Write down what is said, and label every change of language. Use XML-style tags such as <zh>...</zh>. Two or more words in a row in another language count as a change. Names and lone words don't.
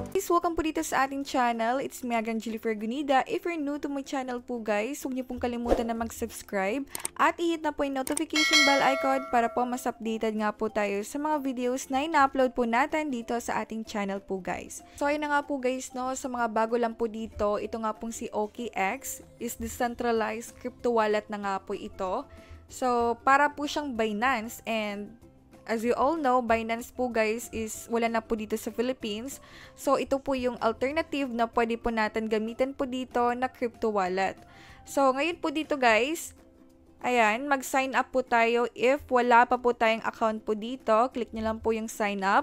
<tl>Welcome po dito sa ating channel.</tl> <en>It's me again, Jillifer Gunida. If you're new to my channel po</en> <tl>guys, huwag niyo pong kalimutan na mag-subscribe at i-hit na po yung</tl> <en>notification bell icon</en> <tl>para po mas updated nga po tayo sa mga videos na ina-upload po natin dito sa ating channel po guys. So ayun na nga po guys, no, sa mga bago lang po dito, ito nga pong si OKX is</tl> <en>decentralized crypto wallet</en> <tl>na nga po ito. So para po siyang Binance, and</tl> <en>as you all know,</en> <tl>Binance po guys is wala na po dito sa Philippines. So ito po yung alternative na pwede po natin gamitin po dito na</tl> <en>crypto wallet.</en> <tl>So ngayon po dito guys, ayan, mag-sign up po tayo. If wala pa po tayong account po dito, click nyo lang po yung</tl> <en>sign up.</en>